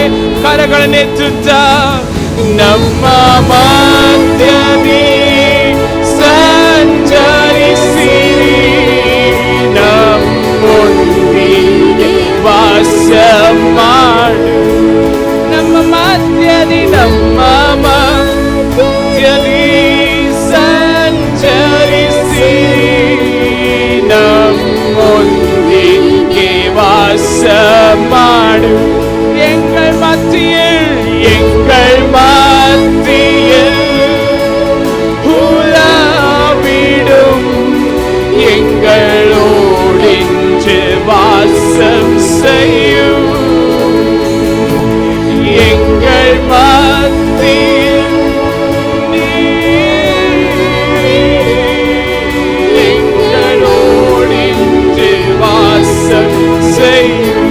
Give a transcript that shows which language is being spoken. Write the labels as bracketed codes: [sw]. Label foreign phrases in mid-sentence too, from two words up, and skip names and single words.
[kn] ಕರಗಳನ್ನೆತ್ತುತ್ತ ನಮ್ಮ ಮಧ್ಯದಿ ಸಂಚರಿಸಿರಿ, ನಮ್ಮೊಂದಿಗೆ ವಾಸ ಮಾಡು. ನಮ್ಮ ಮಧ್ಯದಿ ಸಂಚರಿಸಿರಿ, ನಮ್ಮೊಂದಿಗೆ ವಾಸ ಮಾಡು. [ta] எங்கள் மத்தியில் உலாவிடும், எங்களோடின்று வாசம் செய்யும். எங்கள் மத்தியில் எங்களோடின்று வாசம் செய்யும்.